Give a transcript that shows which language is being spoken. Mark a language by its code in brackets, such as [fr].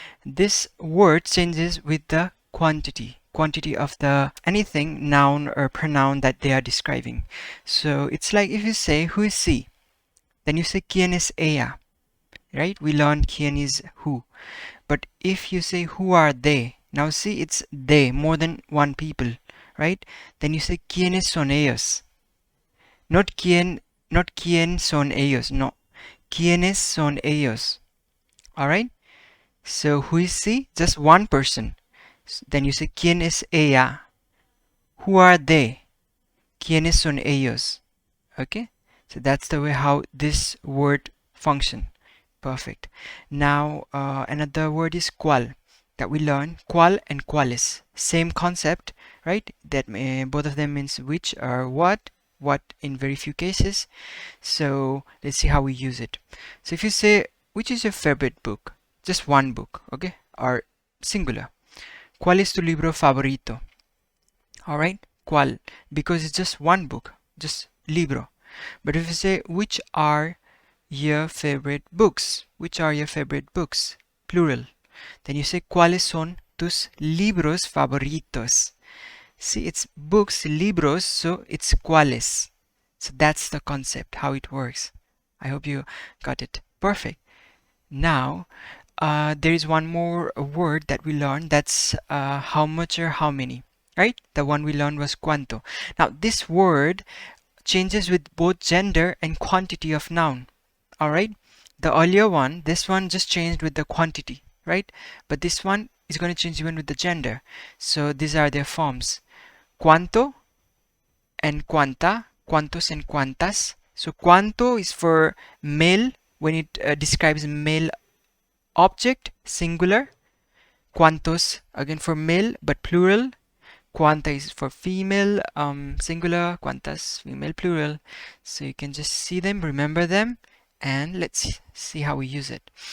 [en] This word changes with the quantity of the anything, noun or pronoun that they are describing. So it's like if you say who is she, then you say [es] quién es ella, [en] right? We learned quién is who. But if you say who are they, now see it's they, more than one people, right? Then you say [es] quiénes son ellos. Not quién son ellos, no. ¿Quiénes son ellos? Alright? [en] So who is she? Just one person. Then you say [es] ¿quién es ella? [en] Who are they? [es] ¿Quiénes son ellos? [en] Okay? So that's the way how this word function. Perfect. Now another word is cuál that we learn. Cuál and cuáles. Same concept, right? That both of them means which or what in very few cases. So let's see how we use it. So if you say which is your favorite book, just one book, okay, or singular. [es] ¿Cuál es tu libro favorito? [en] All right, ¿cuál? Because it's just one book, just libro. But if you say which are your favorite books, which are your favorite books, plural, then you say [es] ¿cuáles son tus libros favoritos? [en] See, it's books, libros, so it's cuáles. So that's the concept, how it works. I hope you got it. Perfect. Now, there is one more word that we learned, that's how much or how many, right? The one we learned was cuánto. Now, this word changes with both gender and quantity of noun, all right? The earlier one, this one just changed with the quantity, right? But this one is going to change even with the gender. So these are their forms. [es] Cuánto and cuánta, cuántos and cuántas. [en] So cuánto is for male when it describes male object, singular. Cuántos again for male but plural. Cuánta is for female, singular. Cuántas, female, plural. So you can just see them, remember them, and let's see how we use it.